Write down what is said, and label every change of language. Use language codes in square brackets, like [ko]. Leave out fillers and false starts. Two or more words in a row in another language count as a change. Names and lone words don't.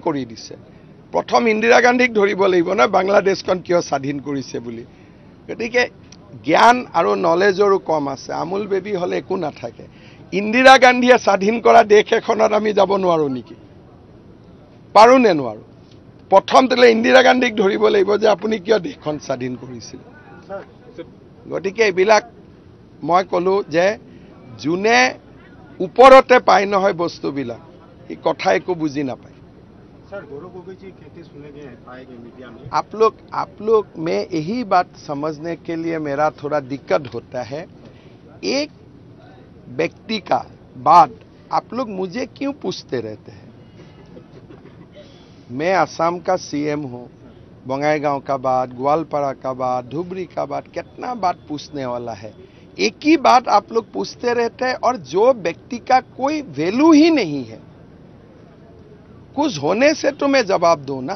[as] কৰি দিছে প্ৰথম ইন্দিৰা গান্ধীক ধৰিব লাগিব না বাংলাদেশখন কিয় স্বাধীন কৰিছে বুলি গতিকে জ্ঞান আৰু নলেজৰো কম আছে আমুল বেবী হলে একো নাথাকে ইন্দিৰা গান্ধীয়ে স্বাধীন কৰা দেশ এখনত আমি যাব নোৱাৰো নেকি পাৰো নে নোৱাৰো প্ৰথম তেলে ইন্দিৰা গান্ধীক ধৰিব লাগিব যে আপুনি কিয় দেশখন স্বাধীন কৰিছিল গতিকে এইবিলাক মই কলো যে যোনে ওপৰতে পায় নহয় বস্তুবিলাক এই কথা একো বুজি নাপায় [hi] सर गौरव गोगोई जी कहते सुने गए पाएंगे मीडिया में आप लोग में यही बात समझने के लिए मेरा थोड़ा दिक्कत होता है एक व्यक्ति का बात आप लोग मुझे क्यों पूछते रहते हैं मैं असम का CM हूँ बंगाईगांव का बात ग्वालपाड़ा का बात धुबरी का बात कितना बात पूछने वाला है एक ही बात आप लोग पूछते रहते हैं और जो व्यक्ति का कोई वैल्यू ही नहीं है कुछ होने से तो मैं जवाब दूं ना